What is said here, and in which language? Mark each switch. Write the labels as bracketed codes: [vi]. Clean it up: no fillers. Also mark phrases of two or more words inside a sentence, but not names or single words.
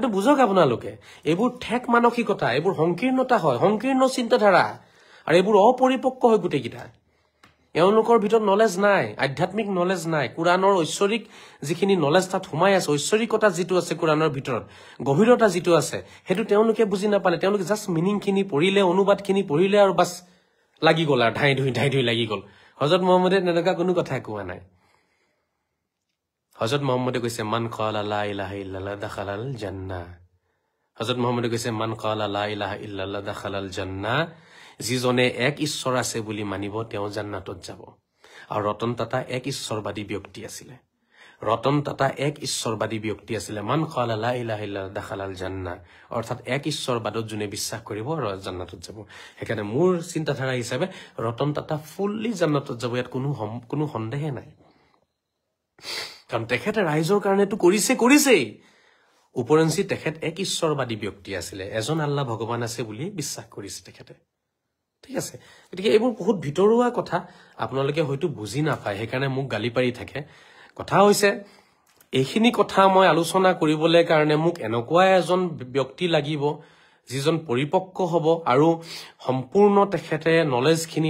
[as] বুজক আপোনালোকে এইবোৰ ঠেক মানসিকতা এইবোৰ সংকীৰ্ণতা হয় সংকীৰ্ণ চিন্তাধাৰা আৰু এইবোৰ অপৰিপক্ক হয় গোটেইকেইটা এওঁলোকৰ ভিতৰত নলেজ নাই আধ্যাত্মিক নলেজ নাই কুৰাণৰ ঐশ্বৰিক যিখিনি নলেজ তাত সোমাই আছে ঐশ্বৰিকতা যিটো আছে কুৰাণৰ ভিতৰত গভীৰতা যিটো আছে সেইটো তেওঁলোকে বুজি নাপালে তেওঁলোকে জাষ্ট মিনিংখিনি পঢ়িলে অনুবাদখিনি পঢ়িলে আৰু বাছ লাগি গ'ল আৰু ধাই ধুই লাগি গ'ল হযৰত মুহাম্মদে তেনেকুৱা কোনো কথা কোৱা নাই [ar] হযৰত মুহাম্মদে কৈছে من قال لا إله إلا الله دخل الجنة হযৰত মুহাম্মদে কৈছে من قال لا إله إلا الله دخل الجنة যিজনে এক ঈশ্বৰ আছে বুলি মানিব তেওঁ জান্নাতত যাব আৰু ৰতন টাটা এক ঈশ্বৰবাদী ব্যক্তি আছিলে من قال لا إله إلا الله دخل الجنة [as] অৰ্থাৎ এক ঈশ্বৰবাদত যোনে বিশ্বাস কৰিব আৰু জান্নাতত যাব সেইকাৰণে মোৰ চিন্তাধাৰা হিচাপে ৰতন টাটা ফুল্লি জান্নাতত যাব ইয়াত কোনো সন্দেহ নাই কাৰণ তেখেতে ৰাইজৰ কাৰণেতো কৰিছেই উপৰঞ্চি তেখেত এক ঈশ্বৰবাদী ব্যক্তি আছিলে এজন আল্লাহ ভগৱান আছে বুলি বিশ্বাস কৰিছে তেখেতে ঠিক আছে গতিকে এইবোৰ বহুত ভিতৰুৱা কথা আপোনালোকে হয়তো বুজি নাপায় সেইকাৰণে মোক গালি পাৰি থাকে কথা হৈছে এইখিনি কথা মই আলোচনা কৰিবলৈ কাৰণে মোক এনেকুৱা এজন ব্যক্তি লাগিব যিজন পৰিপক্ক হ'ব আৰু সম্পূৰ্ণ তেখেতে নলেজখিনি